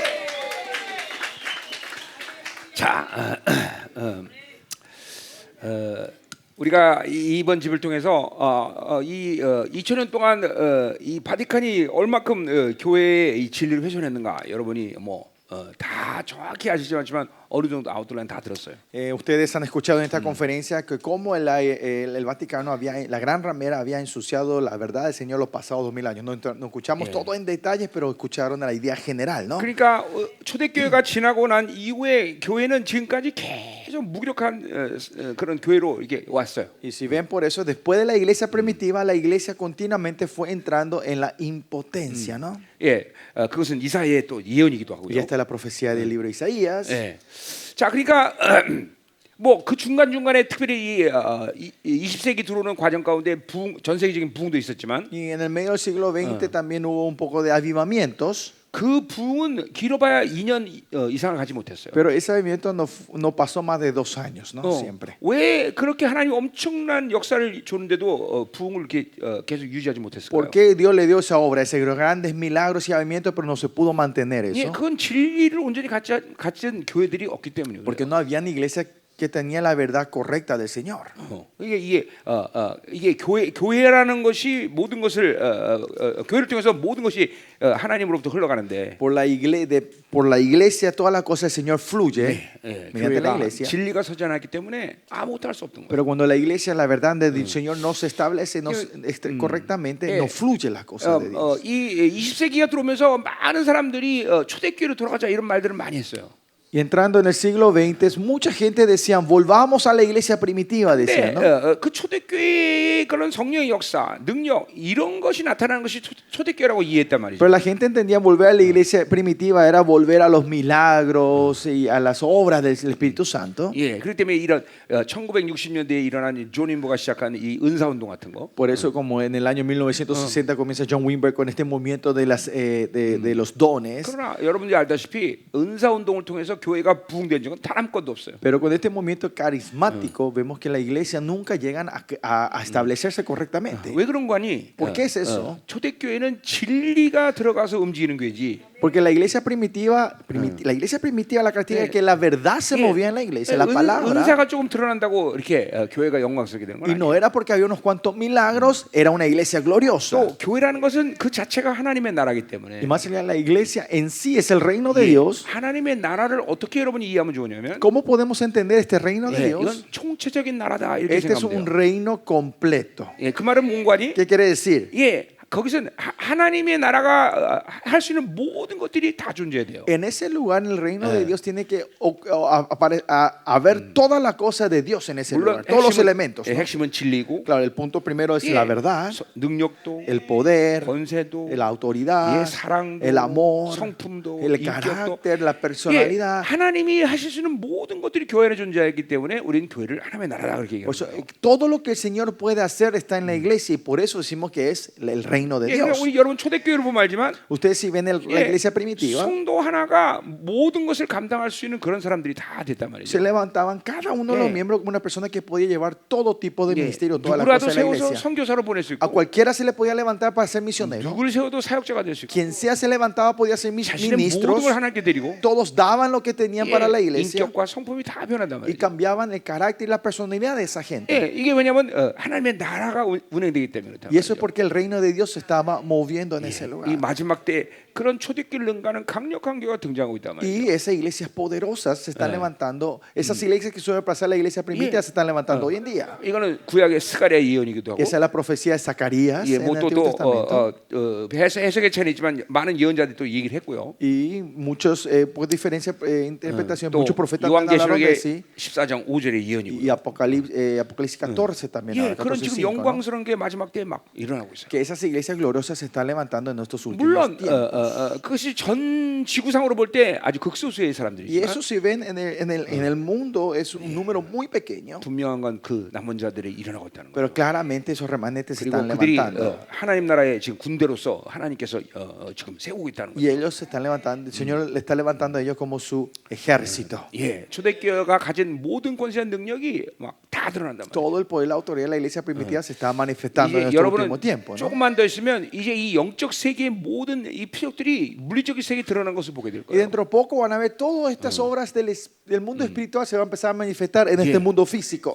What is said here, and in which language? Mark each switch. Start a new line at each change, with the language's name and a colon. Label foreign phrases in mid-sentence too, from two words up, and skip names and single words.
Korean: 자, 우리가 이번 집을 통해서 2000년 동안 이 바티칸이 얼마큼 교회의 이 진리를 훼손했는가 여러분이 다 정확히 아시지만 어느 정도 아웃라인 다 들었어요.
Spanish: Ustedes han escuchado en esta conferencia que cómo el Vaticano la gran ramera había ensuciado la verdad del Señor los pasados 2000 años. No escuchamos todo en detalles, pero escucharon la idea general, ¿no?
Korean: 그러니까 초대교회가 지나고 난 이후에 교회는 지금까지 계속 무기력한 그런 교회로 이렇게 왔어요.
Spanish: Y si ven por eso, después de la iglesia primitiva, la iglesia continuamente fue entrando en la impotencia, ¿no?
Korean: 예, 그것은 이사야의 또 예언이기도 하고요.
Spanish: Y esta es la profecía del libro de Isaías.
Korean: 예. 자, 그러니까 그 중간 중간에 특별히 이 20세기 들어오는 과정 가운데 전 세계적인 부흥도 있었지만,
Spanish: Y en el medio del siglo XX también hubo un poco de avivamientos.
Korean: 그 부흥은 길어봐야 2년 이상을 가지 못했어요.
Spanish: Pero ese avivamiento no pasó más de 2 años, ¿no? Siempre.
Korean: 왜 그렇게 하나님 엄청난 역사를 줬는데도 부흥을 이렇게 계속 유지하지 못했을까요?
Spanish: ¿Por qué Dios le dio esa obra, ese grandes milagros y avivamientos, pero no se pudo mantener
Korean: 예,
Spanish: eso?
Korean: 그건 진리를 온전히 가진 교회들이 없기 때문이에요.
Spanish: Porque no había iglesia que tenía la verdad correcta del Señor.
Korean: 이게 교회라는 것이 모든 것을 교회를 통해서 모든 것이 하나님으로부터 흘러가는데,
Spanish: Por la iglesia todas las cosas del Señor fluye mediante la
Korean: 교회가
Spanish: iglesia.
Korean: 진리가 서지 않았기 때문에 아무것도 할 수 없던 거예요.
Spanish: Pero cuando la iglesia, la verdad del Señor no se establece correctamente, no fluye las cosas de Dios.
Korean: 이 20세기가 들어오면서 많은 사람들이 초대교회로 돌아가자 이런 말들을 많이 했어요.
Spanish: Y entrando en el siglo XX, mucha gente decía, volvamos a la iglesia primitiva, decían, ¿no?
Korean: 그 초대교회의 그런 성령의 역사, 능력 이런 것이 나타나는 것이 초대교회라고 이해했단 말이죠.
Spanish: Pero la gente entendía volver a la iglesia primitiva era volver a los milagros y a las obras del Espíritu Santo.
Korean: 예, 그렇기 때문에 이런 1960년대에 일어난 존 윈버가 시작한 이 은사 운동 같은 거.
Spanish: Por eso, como en el año 1960 comienza John Wimber con este movimiento de los dones.
Korean: 그러나 여러분들이 알다시피 은사 운동을 통해서 교회가 부흥된 적은 단 한 건도 없어요.
Spanish: Pero con este movimiento carismático vemos que la iglesia nunca llegan a establecerse correctamente.
Korean: 왜 그런 거니?
Spanish: ¿Por qué es eso?
Korean: 초대교회는 진리가 들어가서 움직이는 교회지.
Spanish: Porque la iglesia primitiva, la característica es que la verdad se movía en la iglesia, la palabra.
Korean: 은사가 조금 드러난다고 이렇게 교회가 영광스럽게 되는 건
Spanish: Y
Korean: 아니에요.
Spanish: no era porque había unos cuantos milagros, era una iglesia gloriosa.
Korean: 또 교회라는 것은 그 자체가 하나님의 나라이기 때문에
Spanish: Y más allá, la iglesia en sí es el reino de Dios.
Korean: 하나님의 나라를 어떻게 여러분이 이해하면 좋으냐면,
Spanish: ¿Cómo podemos entender este reino de
Korean: 이건
Spanish: Dios?
Korean: 총체적인 나라다 이렇게
Spanish: Este es un
Korean: 생각하면 돼요.
Spanish: reino completo.
Korean: 그 말은 뭔가니?
Spanish: ¿Qué quiere decir?
Korean: 거기서 하나님의 나라가 할 수 있는 모든 것들이 다 존재해야 돼요.
Spanish: En ese lugar, en el reino de Dios, tiene que haber todas las cosas de Dios en ese lugar, todos los elementos, ¿no?
Korean: 핵심은 진리고,
Spanish: Claro, el punto primero es la verdad,
Korean: 능력도,
Spanish: el poder,
Korean: 권세도,
Spanish: la autoridad,
Korean: 사랑도,
Spanish: el amor,
Korean: 성품도,
Spanish: el
Korean: 인격도.
Spanish: carácter, la personalidad.
Korean: 하나님이 하실 수 있는 모든 것들이 교회 안에 존재하기 때문에 우리는 교회를 하나님의 나라다 그렇게
Spanish: Por eso,
Korean: 얘기해요.
Spanish: todo lo que el Señor puede hacer está en la iglesia y por eso decimos que es el reino de
Korean: 그러니까
Spanish: Dios.
Korean: 우리 여러분 초대교회를 보면 알지만,
Spanish: Ustedes si ven la iglesia primitiva,
Korean: 성도 하나가 모든 것을 감당할 수 있는 그런 사람들이 다 됐단 말이죠.
Spanish: se levantaban cada uno de los miembros como una persona que podía llevar todo tipo de ministerio, todas las
Korean: 누구라도
Spanish: cosas de la
Korean: 세워서
Spanish: iglesia.
Korean: 선교사로 보낼 수
Spanish: A
Korean: 있고,
Spanish: cualquiera se le podía levantar para ser misionero.
Korean: 누구를 세워도 사역자가 될 수 있고,
Spanish: Quien sea se levantaba podía ser
Korean: 자신의 모든
Spanish: ministros.
Korean: 걸 하나님께 드리고,
Spanish: Todos daban lo que tenían para la iglesia
Korean: 인격과 성품이 다 변한단
Spanish: y
Korean: 말이죠.
Spanish: cambiaban el carácter y la personalidad de esa gente.
Korean: 이게 왜냐하면 하나님의 나라가 운행되기 때문에 그렇단
Spanish: Y eso es
Korean: 말이죠.
Spanish: porque el reino de Dios se estaba moviendo en ese lugar.
Korean: 이 마지막 때 그런 초대교회를 능가하는 강력한 교회가 등장하고 있단 말이죠.
Spanish: Y esas iglesias poderosas se están levantando. Esas iglesias que suelen pasar la iglesia primitiva se están levantando hoy en día.
Korean: 이거는 구약의 스가랴의 예언이기도 하고,
Spanish: Esa es la profecía de Zacarías en el Antiguo Testamento.
Korean: 해석의 차이는 있지만 많은 예언자들이 또 얘기를 했고요.
Spanish: Y muchos, por diferencia de interpretación,
Korean: 또
Spanish: muchos profetas hablaron de
Korean: 요한계시록의
Spanish: sí.
Korean: 14장 5절의 예언이고요.
Spanish: Y Apocalipsis 14 también.
Korean: 그런
Spanish: 14:5,
Korean: 지금
Spanish: ¿no?
Korean: 영광스러운 게 마지막 때에 막 일어나고 있어요.
Spanish: Que esas iglesias gloriosas se están levantando en estos últimos
Korean: 물론
Spanish: tiempos.
Korean: 그것이 전 지구상으로 볼 때 아주 극소수의
Spanish: Y
Korean: 사람들이지만,
Spanish: eso si ven en el mundo es un número muy pequeño.
Korean: 분명한 건 그 남은 자들이 일어나고 있다는 거예요.
Spanish: Pero claramente esos remanentes se
Korean: 그리고
Spanish: están
Korean: 그들이
Spanish: levantando.
Korean: 하나님 나라의 지금 군대로서 하나님께서 지금 세우고 있다는
Spanish: Y
Korean: 거예요.
Spanish: ellos se están levantando, el Señor le está levantando a ellos como su ejército.
Korean: 초대교회가 가진 모든 권세한 능력이 막 다 드러난단 말이에요.
Spanish: Todo el poder y la autoridad de la iglesia primitiva se está manifestando en
Korean: 이게
Spanish: estos
Korean: 여러분은
Spanish: últimos tiempos, ¿no?
Korean: 조금만 더 있으면 이제 이 영적 세계의 모든 이 흔적들이 물리적인 세계에 드러난 것을 보게 될
Spanish: Y
Korean: 거예요.
Spanish: dentro de poco van a ver todas estas obras del mundo espiritual se van a empezar a manifestar en este mundo físico.